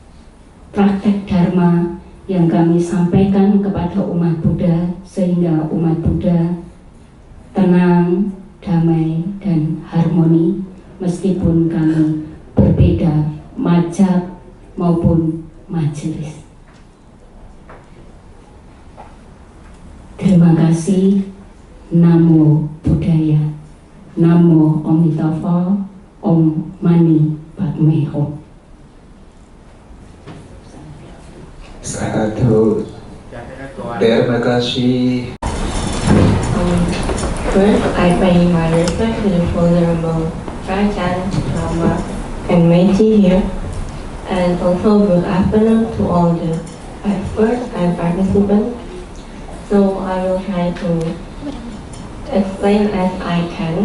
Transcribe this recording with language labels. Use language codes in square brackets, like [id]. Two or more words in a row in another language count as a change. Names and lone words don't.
[id] Praktek Dharma yang kami sampaikan kepada umat Buddha sehingga umat Buddha tenang, damai, dan harmoni meskipun kami berbeda mazhab maupun majelis. Terima kasih. [pi] Namo Buddhaya, Namo Amitabha, [sa] Om Mani Padme Hum. [pi] Sadhu. [id] Terima kasih. [en] First, I pay my respect to the Venerable Rajan, Rama, and Meiji here, and also good afternoon to all the experts and participants. So I will try to explain as I can.